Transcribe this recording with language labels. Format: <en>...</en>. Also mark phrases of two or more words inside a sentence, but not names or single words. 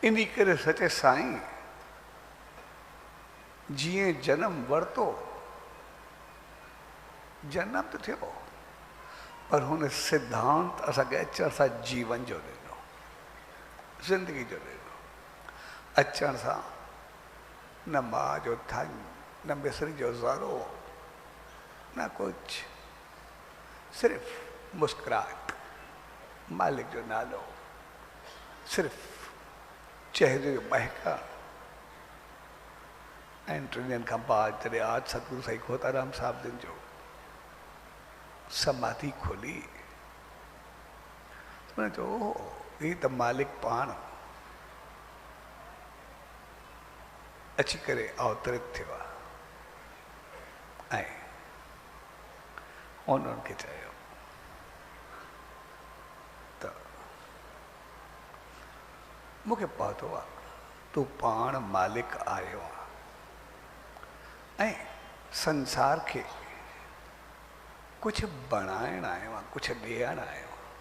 <sd>इन करे सचे साईं जीअं जन्म वरितो, जन्म तो थियो, पर हुन सिद्धांत असांखे अचण सां जीवन जो ॾिनो, ज़िंदगी जो ॾिनो। अचण सां न मां जो थन, न मिस्री जो ज़रो, न कुछ, सिर्फ मुस्कुराहट, मालिक जो नालो, सिर्फ चेहरे जो महका। ऐं 3 ॾींहंनि खां बाद जॾहिं आज सतगुरु साईं खोताराम साहिब जिन जो समाधि खोली, तो मैंने चयो ही त मालिक पाण अची करे अवतरित थियो आहे। ऐं उन्हनि खे चयो त मूंखे पतो आहे तूं पाण मालिक आयो आहे ऐं संसार खे कुछ बणाइण आयो आहे, कुछ ॾियण आयो आहे।</sd>